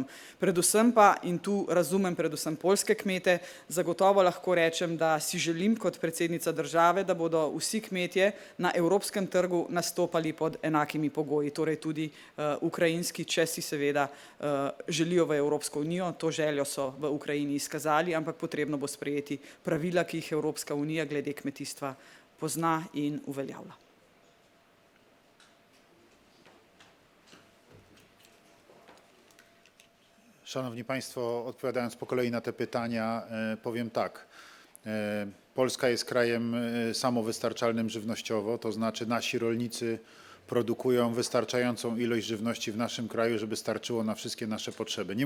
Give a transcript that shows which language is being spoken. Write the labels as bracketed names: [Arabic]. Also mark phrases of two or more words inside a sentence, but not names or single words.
[Slovenian] Predvsem pa, in tu razumem predvsem poljske kmete, zagotovo lahko rečem, da si želim kot predsednica države, da bodo vsi kmetje na evropskem trgu nastopali pod enakimi pogoji, torej tudi ukrajinski, če si seveda želijo v Evropsko unijo. To željo so v Ukrajini izkazali, ampak potrebno bo sprejeti pravila, ki jih Evropska unija glede kmetijstva pozna in uveljavlja. [Polish] Szanowni Państwo, odpowiadając po kolei na te pytania, powiem tak. Polska jest krajem samowystarczalnym żywnościowo, to znaczy nasi rolnicy produkują wystarczającą ilość żywności w naszym kraju, żeby starczyło na wszystkie nasze potrzeby.